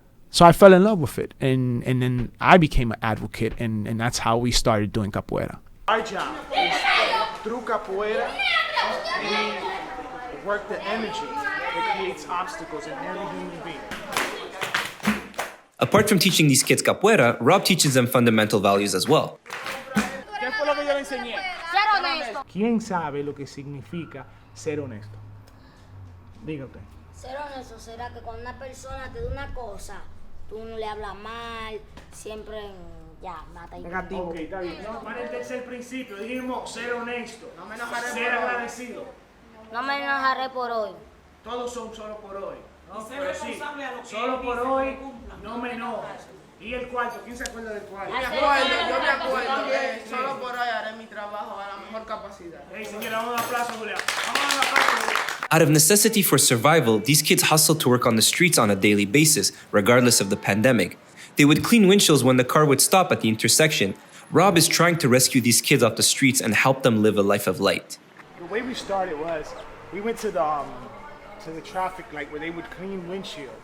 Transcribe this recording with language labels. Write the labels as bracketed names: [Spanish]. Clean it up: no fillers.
[English] So I fell in love with it, and then I became an advocate, and that's how we started doing capoeira. Our job is through capoeira, we work the energy that creates obstacles in every human being. Apart from teaching these kids capoeira, Rob teaches them fundamental values as well. [Spanish] ¿Qué fue lo que yo le enseñé? Ser honesto. ¿Quién sabe lo que significa ser honesto? Diga usted. Ser honesto será que cuando una persona te da una cosa, tú no le hablas mal, siempre ya, mata y negativo. Ok, está bien. Para el tercer principio, dijimos ser honesto, ser agradecido. No me enojaré por hoy. Todos son solo por hoy. ¿no? Pero sí, solo por hoy, no me enojo. ¿Y el cuarto? ¿Quién se acuerda del cuarto? Yo me acuerdo que solo por hoy haré mi trabajo a la mejor capacidad. Hey, señora, vamos a un aplauso, Julián. Vamos a un aplauso, Julián. [English] Out of necessity for survival, these kids hustled to work on the streets on a daily basis, regardless of the pandemic. They would clean windshields when the car would stop at the intersection. Rob is trying to rescue these kids off the streets and help them live a life of light. The way we started was, we went to the traffic light where they would clean windshields.